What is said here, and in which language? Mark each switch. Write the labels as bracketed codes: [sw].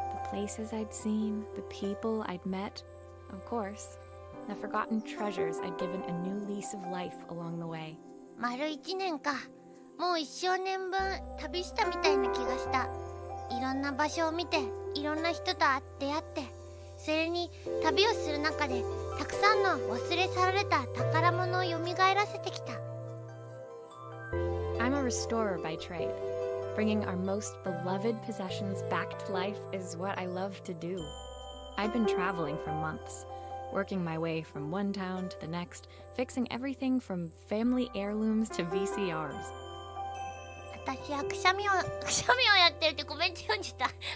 [en] The places I'd seen, the people I'd met, of course, the forgotten treasures I'd given a new lease of life along the way. [ja] 丸1年か。もう1生年分旅したみたいな気がした。いろんな場所を見て、いろんな人と出会って、それに旅をする中でたくさんの忘れ去られた宝物を蘇らせてきた。 [en] I'm a restorer by trade. Bringing our most beloved possessions back to life is what I love to do. I've been traveling for months, working my way from one town to the next, fixing everything from family heirlooms to VCRs. [ja] 私はくしゃみをやってるってコメント読んじゃった。